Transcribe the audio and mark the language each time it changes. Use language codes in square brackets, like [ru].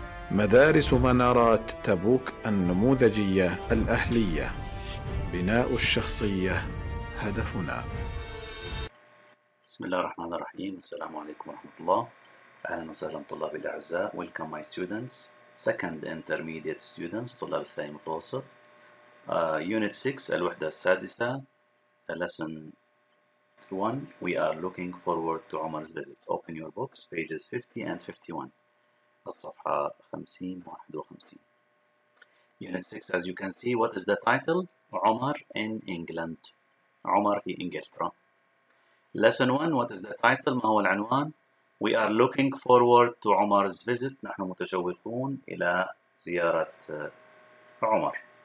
[ar] مدارس منارات تبوك النموذجية الأهلية. بناء الشخصية هدفنا. بسم الله الرحمن الرحيم. السلام عليكم ورحمة الله. أهلا وسهلا طلابي الأعزاء. [en] Welcome my students, second intermediate students, [ar] طلاب الثاني متوسط. [en] Unit 6 [ar] الوحدة السادسة, [en] lesson 1. We are looking forward to Omar's visit. Open your books, pages 50 and 51. [ar] الصفحة 50 و 51. [en] Unit 6, as you can see, what is the title? Omar in England. [ar] عمر في إنجلترا. [en] Lesson 1, what is the title? [ar] ما هو العنوان? [en] We are looking forward to Omar's visit. [ar] نحن متشوقون إلى زيارة عمر.